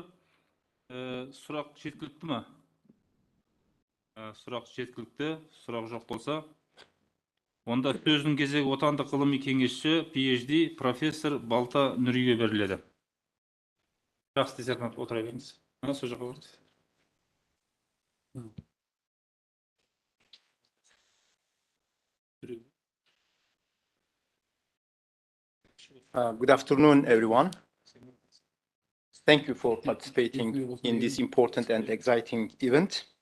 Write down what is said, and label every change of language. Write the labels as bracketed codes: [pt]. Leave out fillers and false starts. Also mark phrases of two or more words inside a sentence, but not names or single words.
[kk] Сұрақ жеткілікті ме? Сұрақ жеткілікті, сұрақ жоқ болса, онда сөздің кезегі отандық ғылыми кеңесші, PhD, профессор Балта Нүриге беріледі. Жақсы диссертант отыра беріңіз. Сөз жоқ болыңыз. [en] Good afternoon, everyone. Thank you for participating in this important and exciting event.